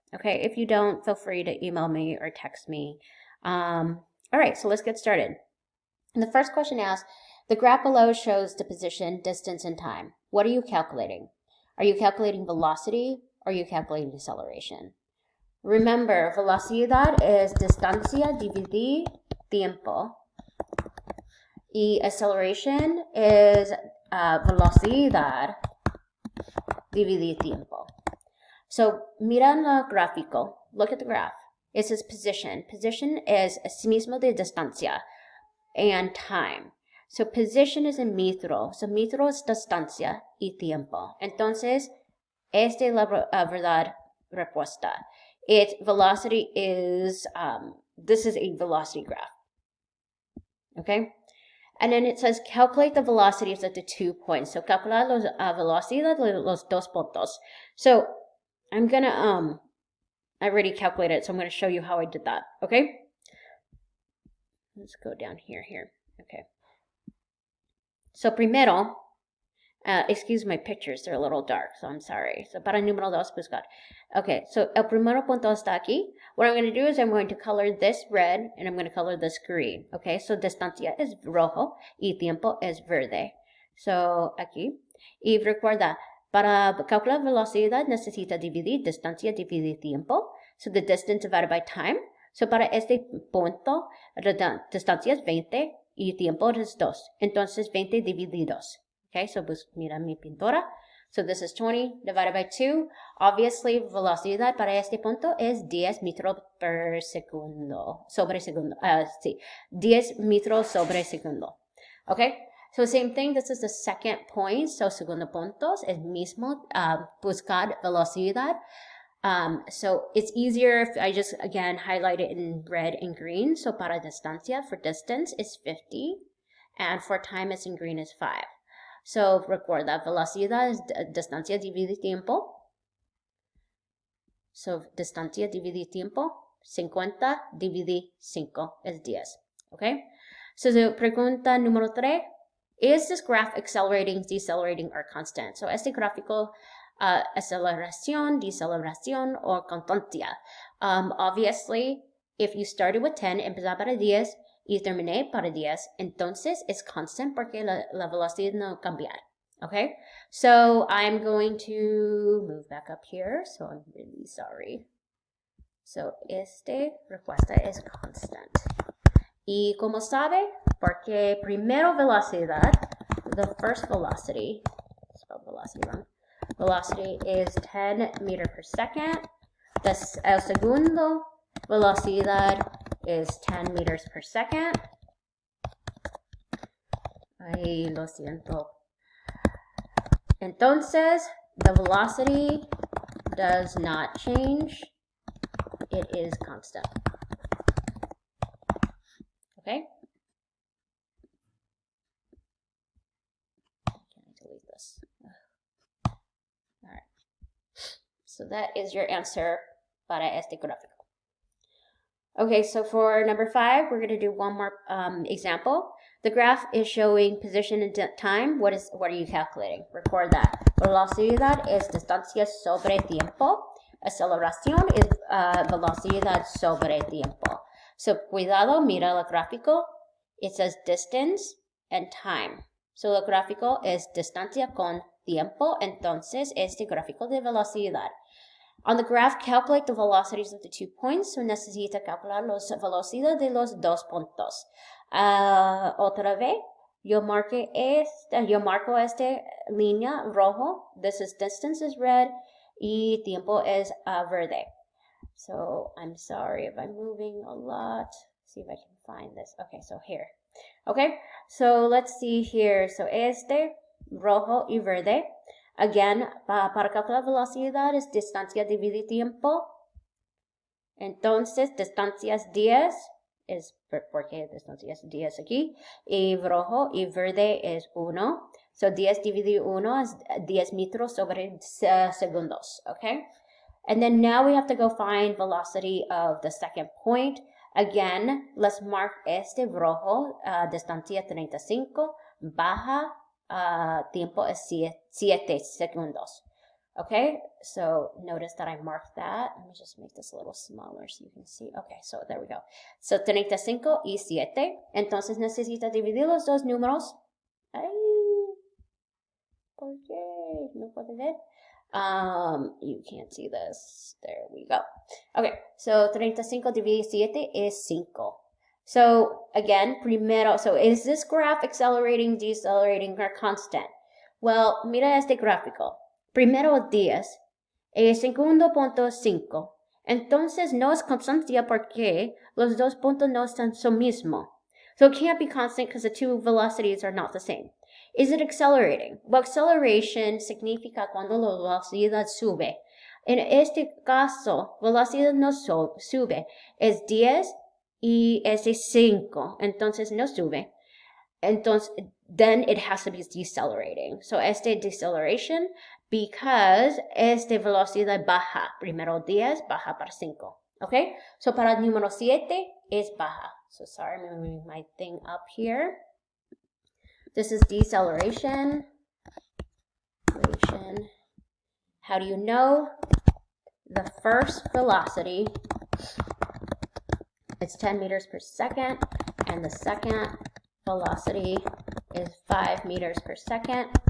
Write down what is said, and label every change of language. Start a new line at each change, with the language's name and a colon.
English: Okay, if you don't, feel free to email me or text me. All right, so let's get started. And the first question asks, the graph below shows the position, distance, and time. What are you calculating? Are you calculating velocity or are you calculating deceleration?
Spanish: Remember, velocidad es distancia dividida tiempo. Y
English: acceleration is
Spanish: velocidad dividida tiempo.
English: So,
Spanish: mira en el gráfico.
English: Look at the graph. It says position. Position is
Spanish: asimismo de distancia
English: and time. So, position is
Spanish: en metro. So, metro es distancia y tiempo. Entonces, esta es la verdad respuesta.
English: Its velocity is, this is a velocity graph. Okay? And then it says calculate the velocities at the 2 points. So
Spanish: calcular los velocidad de los dos puntos.
English: So I'm going to, I already calculated it, so I'm going to show you how I did that. Okay? Let's go down here. Okay.
Spanish: So primero,
English: excuse my pictures, they're a little dark, so I'm sorry.
Spanish: So para número 2, buscar. Okay, so el primero punto está aquí.
English: What I'm going to do is I'm going to color this red and I'm going to color this green.
Spanish: Okay, so distancia es rojo y tiempo es verde. So aquí. Y recuerda, para calcular velocidad necesita dividir distancia dividir tiempo.
English: So the distance divided by time.
Spanish: So para este punto, la distancia es 20 y tiempo es 2. Entonces 20 divididos. Okay, so pues mira mi pintura.
English: So this is 20 divided by 2. Obviously,
Spanish: velocidad para este punto es 10 metros per segundo. Sobre segundo. Sí, 10 metros sobre segundo.
English: Okay, so same thing. This is the second point.
Spanish: So segundo puntos es mismo buscar velocidad.
English: So it's easier if I just, again, highlight it in red and green. So
Spanish: para distancia,
English: for distance, is 50. And for time, it's in green, is 5.
Spanish: So recuerda, velocidad es distancia dividida tiempo. So distancia dividida tiempo, 50 dividida 5 es 10. Okay?
English: So the
Spanish: pregunta número 3,
English: is this graph accelerating, decelerating, or constant?
Spanish: So este gráfico, aceleración, deceleración,
English: or
Spanish: constancia.
English: Obviously, if you started with 10,
Spanish: empezar para 10, y terminé para 10, entonces es constant porque la velocidad no cambia. Okay?
English: So I'm going to move back up here, so I'm really sorry.
Spanish: So esta respuesta es constant. Y como sabe, porque primero velocidad,
English: the first velocity, spelled velocity wrong, velocity is 10 meters per second.
Spanish: El segundo velocidad
English: is 10 meters per second.
Spanish: Ay, lo siento. Entonces,
English: the velocity does not change. It is constant. Okay? Can I delete this? All right. So that is your answer
Spanish: para este gráfico.
English: Okay, so for number 5, we're going to do one more example. The graph is showing position and time. What are you calculating? Record that.
Spanish: Velocidad es distancia sobre tiempo. Aceleración es velocidad sobre tiempo. So cuidado, mira el gráfico.
English: It says distance and time.
Spanish: So el gráfico es distancia con tiempo. Entonces, este gráfico de velocidad.
English: On the graph, calculate the velocities of the 2 points. So
Spanish: necesita calcular la velocidad de los dos puntos. Otra vez, yo marco esta línea rojo.
English: This is distance is red.
Spanish: Y tiempo es verde.
English: So I'm sorry if I'm moving a lot. See if I can find this. Okay, so here. Okay, so let's see here. So
Spanish: rojo y verde. Again, para calcular velocidad es distancia dividir tiempo. Entonces, distancias 10 es porque distancias 10 aquí. Y rojo y verde es 1. So 10 dividido 1 is 10 metros sobre segundos, okay?
English: And then now we have to go find velocity of the second point. Again, let's mark
Spanish: este rojo, distancia 35, baja, tiempo es 7 segundos.
English: Okay, so notice that I marked that. Let me just make this a little smaller so you can see. Okay, so there we go. So
Spanish: 35 y 7. Entonces necesita dividir los dos números. Ay, ¿por qué? No puedo ver.
English: You can't see this. There we go. Okay, so 35 divided 7 is 5. So again,
Spanish: primero,
English: so is this graph accelerating, decelerating, or constant?
Spanish: Well, mira este gráfico. Primero 10, segundo punto 5. Entonces no es constancia porque los dos puntos no son lo mismo.
English: So it can't be constant because the two velocities are not the same. Is it accelerating?
Spanish: Well, acceleration significa cuando la velocidad sube. En este caso, velocidad no sube. Es 10 y es 5. Entonces no sube. Entonces,
English: then it has to be decelerating.
Spanish: So este
English: deceleration because
Spanish: este velocidad baja. Primero 10, baja para 5. Okay? So para el número 7 es baja.
English: So sorry, I'm moving my thing up here. This is deceleration. How do you know? The first velocity, it's 10 meters per second, and the second velocity is 5 meters per second.